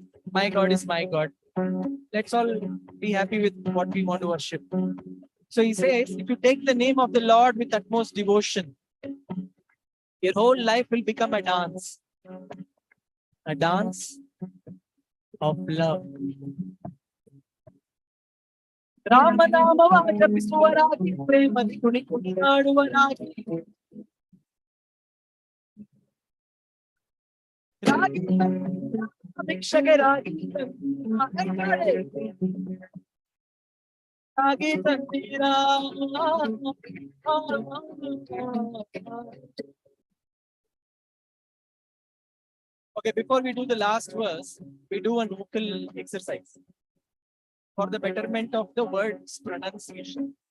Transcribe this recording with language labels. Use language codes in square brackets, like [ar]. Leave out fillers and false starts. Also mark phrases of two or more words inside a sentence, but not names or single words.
[en] My God is my God. Let's all be happy with what we want to worship. So he says, if you take the name of the Lord with utmost devotion, your whole life will become a dance of love. [kn] ರಾಮನಾಮವ ಜಪಿಸುವರಾಗಿ ಪ್ರೇಮದಿ ಕುಣಿದಾಡುವರಾಗಿ ಭಿಕ್ಷಕರಾಗಿ ರಾಗಿ ತಂದೀರ [en] Okay, before we do the last verse, we do a vocal exercise for the betterment of the word's pronunciation.